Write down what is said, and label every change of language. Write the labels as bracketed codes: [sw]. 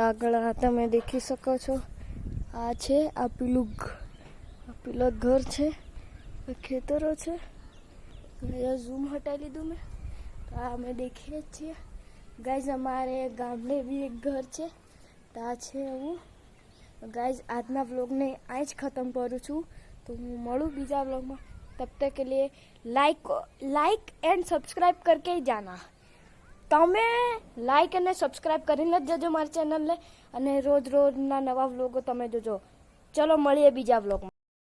[gu] આગળ આ તમે દેખી શકો છો, આ છે આ પેલું ઘર છે, ખેતરો છે। ઝૂમ હટાવી લીધું મેં, તો આ અમે દેખીએ જ છીએ ગાઈઝ। અમારે ગામડે બી એક ઘર છે, તો આ છે એવું ગાઈઝ। આજના વ્લોગને અહીં જ ખતમ કરું છું, તો હું મળું બીજા વ્લોગમાં। [hi] तब तक के लिए लाइक एंड सब्सक्राइब करके ही जाना. [gu] તમે લાઈક અને સબસ્ક્રાઇબ કરીને જ જજો મારી ચેનલને અને રોજના નવા વ્લોગો તમે જોજો. ચલો મળીએ બીજા વ્લોગમાં.